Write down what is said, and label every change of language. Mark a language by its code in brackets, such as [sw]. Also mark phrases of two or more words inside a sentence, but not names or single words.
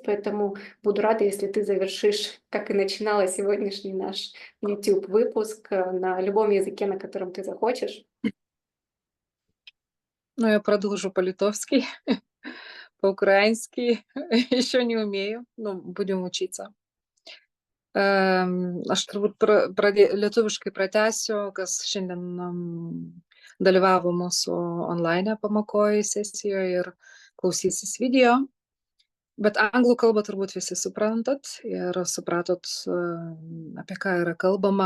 [ru] Поэтому буду рада, если ты завершишь, как и начинала сегодняшний наш YouTube-выпуск, на любом языке, на котором ты захочешь. Ну, я продолжу по-литовски. По-украински еще не умею, но будем учиться. [lt] Aš turbūt lietuviškai pratęsiu, kas šiandien dalyvavo mūsų online pamokoje sesijoje ir klausysis video. Bet anglų kalbą turbūt visi suprantat ir supratot, apie ką yra kalbama.